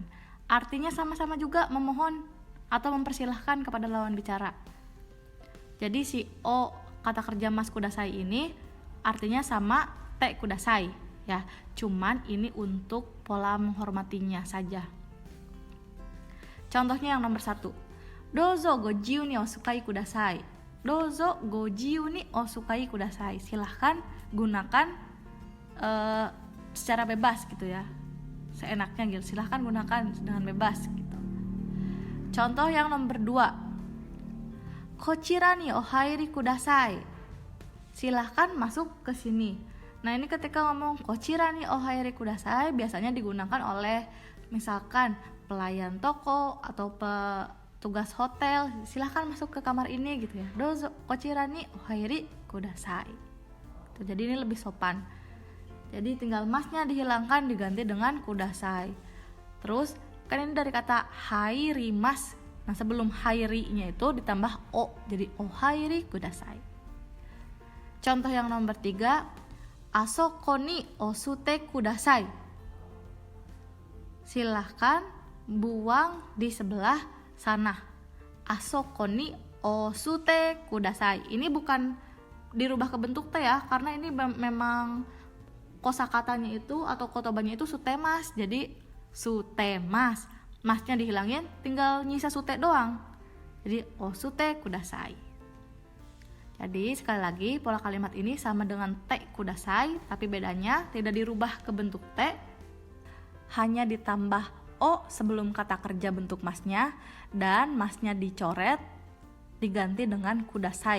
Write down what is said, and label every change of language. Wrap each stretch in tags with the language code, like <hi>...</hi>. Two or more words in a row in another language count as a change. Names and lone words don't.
<id>Artinya sama-sama juga memohon atau mempersilahkan kepada lawan bicara. Jadi si o kata kerja</id> <ja>mas kudasai</ja> <id>ini artinya sama</id> <ja>te kudasai</ja> <id>ya. Cuman ini untuk pola menghormatinya saja. Contohnya yang nomor 1.</id> <ja>Dozo go jiu ni osukai kudasai. Dozo go jiu ni osukai kudasai.</ja> <id>Silahkan gunakan secara bebas gitu ya. Seenaknya gitu. Silahkan gunakan dengan bebas gitu. Contoh yang nomor 2.</id> <ja>Kochira ni ohairi kudasai.</ja> <id>Silahkan masuk ke sini. Nah, ini ketika ngomong</id> <ja>kochira ni ohairi kudasai</ja> <id>biasanya digunakan oleh misalkan pelayan toko atau petugas hotel. Silahkan masuk ke kamar ini gitu ya.</id> <ja>Dozo kochira ni ohairi kudasai.</ja> <id>Tuh, jadi ini lebih sopan. Jadi tinggal masnya dihilangkan diganti dengan kudasai. Terus kan ini dari kata hairi mas. Nah, sebelum hairi-nya itu ditambah o. Jadi</id> <ja>ohairi kudasai.</ja> <id>Contoh yang nomor 3,</id> <ja>asoko ni osute kudasai.</ja> <id>Silahkan buang di sebelah sana.</id> <ja>Asoko ni osute kudasai.</ja> <id>Ini bukan dirubah ke bentuk T ya, karena ini memang kosakatanya itu atau kotobanya itu sutemas. Jadi sutemas. Masnya dihilangin, tinggal nyisa sute doang. Jadi</id> <ja>osute kudasai.</ja> <id>Jadi sekali lagi pola kalimat ini sama dengan</id> <ja>te kudasai,</ja> <id>tapi bedanya tidak dirubah ke bentuk te, hanya ditambah o sebelum kata kerja bentuk masnya dan masnya dicoret diganti dengan kudasai.</id>